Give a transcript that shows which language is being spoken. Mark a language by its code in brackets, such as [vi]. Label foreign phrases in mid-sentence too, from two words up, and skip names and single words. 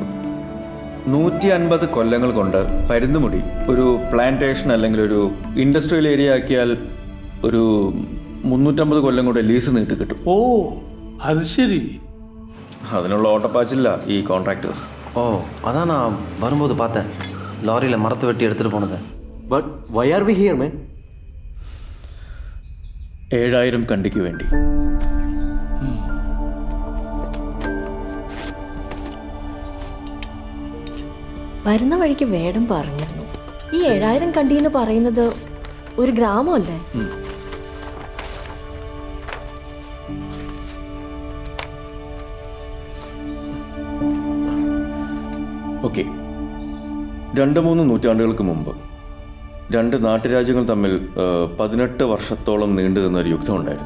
[ml] 150 കൊല്ലങ്ങൾ കൊണ്ട് പരുന്തുമുടി ഒരു പ്ലാന്റേഷൻ അല്ലെങ്കിൽ ഒരു [en] industrial area [ml] ആക്കിയാൽ ഒരു 350 കൊല്ലം കൂടെ ലീസ് നീട്ടി കിട്ടും. ഓ, അത് ശരി. അതിനുള്ള ഓട്ടപ്പാച്ചില്ല ഈ കോൺട്രാക്ടേഴ്സ്. ഓ, അതാണ് വരുമ്പോൾ [ta] பார்த்தேன் லாரியில் மரத்தை வெட்டி எடுத்துகிட்டு போனது. [en] But why are we here man? [ml] 7000 കണ്ടിക്ക് വേണ്ടി. വരുന്ന വഴിക്ക് വേടം പറഞ്ഞിരുന്നു ഈ 7000 കണ്ടി എന്ന് പറയുന്നത് ഒരു ഗ്രാമമല്ലേ? ഓക്കെ, 2-3 നൂറ്റാണ്ടുകൾക്ക് മുമ്പ് 2 നാട്ടുരാജ്യങ്ങൾ തമ്മിൽ 18 വർഷത്തോളം നീണ്ടു നിന്നൊരു യുദ്ധം ഉണ്ടായിരുന്നു.